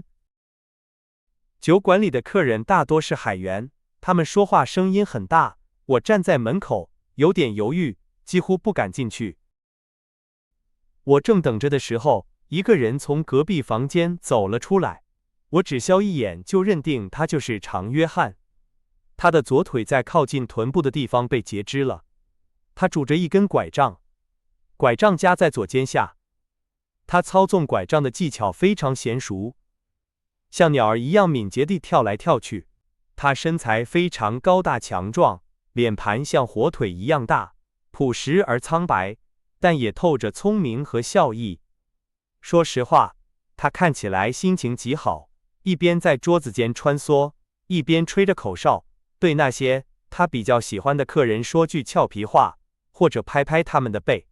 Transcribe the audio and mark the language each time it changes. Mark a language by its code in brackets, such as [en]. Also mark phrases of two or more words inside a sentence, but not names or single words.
[zh] 酒館裡的客人大多是海員，他們說話聲音很大。我站在門口，有點猶豫，幾乎不敢進去。我正等着的時候，一個人從隔壁房間走了出來。我只消一眼就認定他就是長約翰。他的左腿在靠近臀部的地方被截肢了，他拄着一根拐杖。拐杖夾在左肩下，他操縱拐杖的技巧非常娴熟，像鳥兒一樣敏捷地跳來跳去。他身材非常高大強壯，臉盤像火腿一樣大，樸實而蒼白，但也透着聰明和笑意。說實話，他看起來心情極好，一邊在桌子間穿梭，一邊吹着口哨，對那些他比較喜歡的客人說句俏皮話，或者拍拍他們的背。